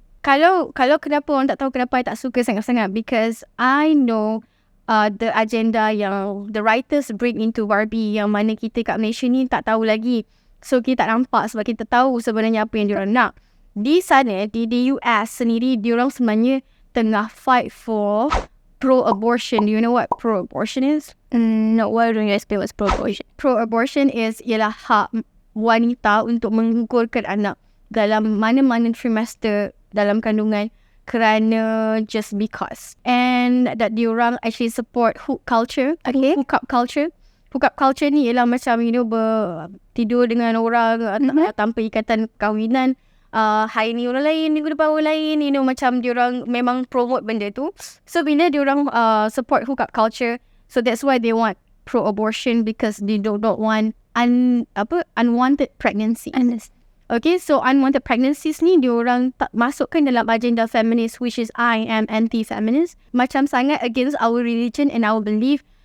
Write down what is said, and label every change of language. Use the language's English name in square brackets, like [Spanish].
[Malay] Kalau kenapa orang tak tahu kenapa I tak suka sangat-sangat, [English] because I know the agenda [Malay] yang [English] the writers bring into Barbie [Malay] yang mana kita kat Malaysia ni tak tahu lagi. So kita tak nampak sebab kita tahu sebenarnya apa yang diorang nak. Di sana, di US sendiri, diorang sebenarnya tengah [English] fight for pro-abortion. Do you know what pro-abortion is? No, why don't you explain what's pro-abortion? Pro-abortion is [Malay] ialah hak wanita untuk menggugurkan anak dalam mana-mana trimester dalam kandungan kerana [English] just because. And that [Malay] diorang [English] actually support hook culture. Okay. Hookup culture. [Malay] Hookup culture ni ialah macam tidur dengan orang tanpa ikatan perkahwinan. Hari ni orang lain, minggu depan orang lain. Macam diorang memang promote benda tu. So bila diorang [English] support hookup culture, so that's why they want pro-abortion, because they don't want unwanted pregnancy. Okay, so unwanted pregnancies [Malay] ni diorang tak masukkan dalam agenda [English] feminist, which is I am anti-feminist. [Malay] Macam sangat [English] against our religion and our belief